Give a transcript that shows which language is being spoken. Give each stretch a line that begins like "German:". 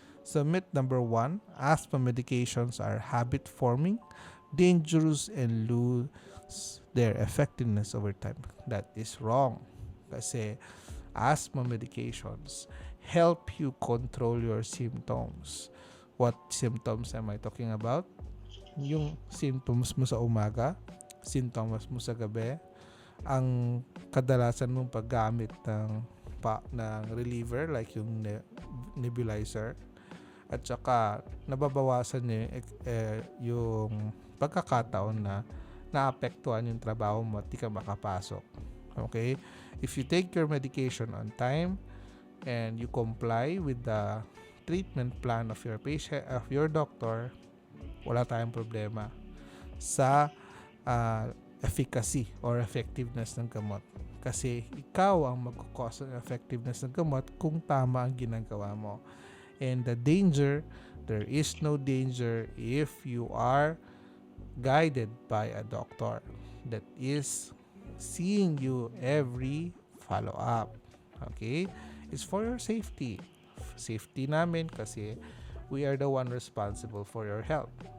English: So myth number 1, asthma medications are habit-forming, dangerous, and lose their effectiveness over time. That is wrong.
Filipino: Kasi asthma medications help you control your symptoms.
English: What symptoms am I talking about?
Filipino: Yung symptoms mo sa umaga, symptoms mo sa gabi, ang kadalasan mong paggamit ng reliever like yung nebulizer, at saka nababawasan niya yung pagkakataon na naapektuhan yung trabaho mo at di ka makapasok.
English: Okay? If you take your medication on time and you comply with the treatment plan of your patient, of your doctor,
Filipino: wala tayong problema sa
English: efficacy or effectiveness ng gamot.
Filipino: Kasi ikaw ang magkukos ng effectiveness ng gamot kung tama ang ginagawa mo.
English: And the danger, there is no danger if you are guided by a doctor that is seeing you every follow-up. Okay? It's for your safety. Safety
Filipino: namin kasi
English: we are the one responsible for your health.